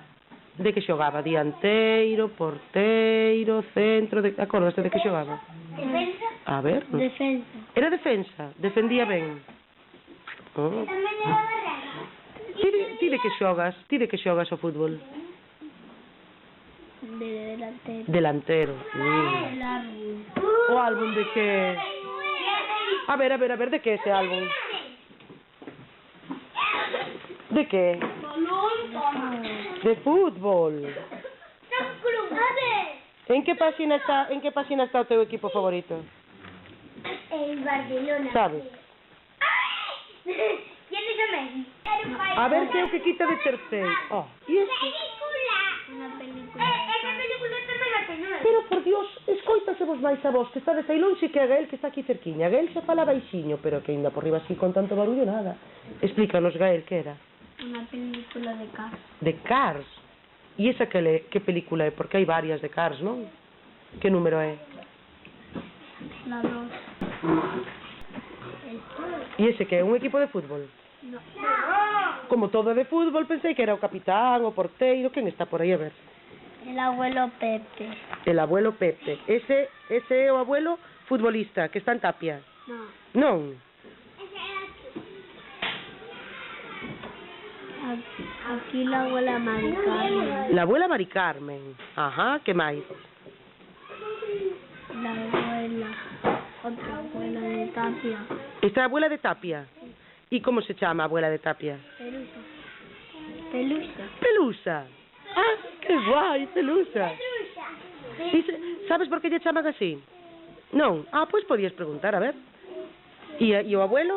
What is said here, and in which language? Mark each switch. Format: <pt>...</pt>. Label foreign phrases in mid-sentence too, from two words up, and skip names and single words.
<gl>De que xogaba? Dianteiro, porteiro, centro... Acordaste de que xogaba? Defensa. A ver... Defensa. Era defensa, defendía ben. Oh. Tamén era barrera. Ti de que xogas? Ti de que xogas o fútbol?</gl> <es>De delantero. Delantero. El árbol.</es> <gl>O álbum de que... A ver, de que ese álbum? De que? De fútbol. En que página está o teu equipo favorito?</gl> <es>El Barcelona.</es> <gl>Sabes?</gl> <es>¿Quién es Messi?</es> <gl>A ver que é o que quita de terceiro. Oh, e este?</gl> <es>Una película. Esa película tamén la tengo.</es> <gl>Pero, por Dios, escoitasevos máis a vos, que está aí lonxe que a Gael, que está aquí cerquiña. A Gael xa fala baixiño, pero que ainda por riba así con tanto barullo nada. Explícanos, Gael, que era?</gl> <es>Una película de Cars.</es> <gl>De Cars. E esa que película é? Porque hai varias de Cars, non? Que número é?</gl> <es>La 2.</es> <gl>E ese que é? Un equipo de fútbol?</gl> <es>No.</es> <gl>Como todo de fútbol, pensei que era o capitán, o porteiro. Quen está por aí, a ver?</gl> <es>El abuelo Pepe. El abuelo Pepe.</es> <gl>Ese é o abuelo futbolista, que está en Tapia.</gl> <es>No.</es> <gl>Non?</gl> <es>Aquí la abuela Mari Carmen. La abuela</es> <gl>Mari Carmen. Ajá, que máis?</gl> <es>La abuela. Otra abuela de Tapia.</es> <gl>Esta é a abuela de Tapia. E como se chama a abuela de Tapia? Pelusa. Pelusa. Pelusa. Ah, que guai, Pelusa. Sabes por que lle chaman así? Non? Ah, pois podías preguntar, a ver. E o abuelo?</gl>